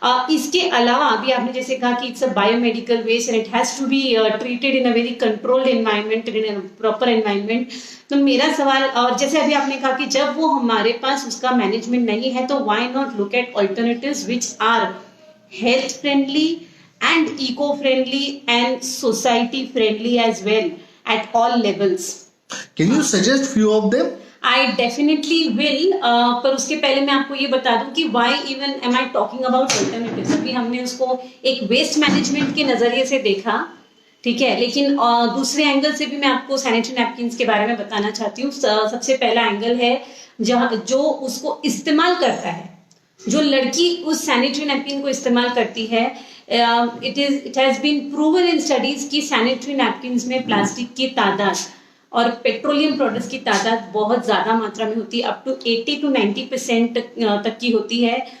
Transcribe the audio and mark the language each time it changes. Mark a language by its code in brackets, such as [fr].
[hi] इसके अलावा अभी आपने जैसे कहा कि [en] It's a biomedical waste and it has to be treated in a very controlled environment, in a proper environment. [hi] तो मेरा सवाल, और जैसे अभी आपने कहा कि जब वो हमारे पास उसका मैनेजमेंट नहीं है तो [en] Why not look at alternatives which are health friendly and eco-friendly and society friendly as well at all levels. Can you suggest few of them? I definitely will, [hi] पर उसके पहले मैं आपको ये बता दूं कि [en] why even am I talking about alternatives? [hi] अभी हमने उसको एक वेस्ट मैनेजमेंट के नजरिए से देखा, ठीक है, लेकिन दूसरे एंगल से भी मैं आपको सैनिटरी नैपकिन्स के बारे में बताना चाहती हूँ। सबसे पहला एंगल है जहाँ जो उसको इस्तेमाल करता है, जो लड़की उस सैनिटरी नैपकिन को इस्तेमाल करती है, [en] it has been proven in studies [hi] कि सैनिटरी नैपकिन्स में प्लास्टिक की तादाद और पेट्रोलियम प्रोडक्ट्स की तादाद बहुत ज्यादा मात्रा में होती है, अप टू 80 to 90% तक की होती है।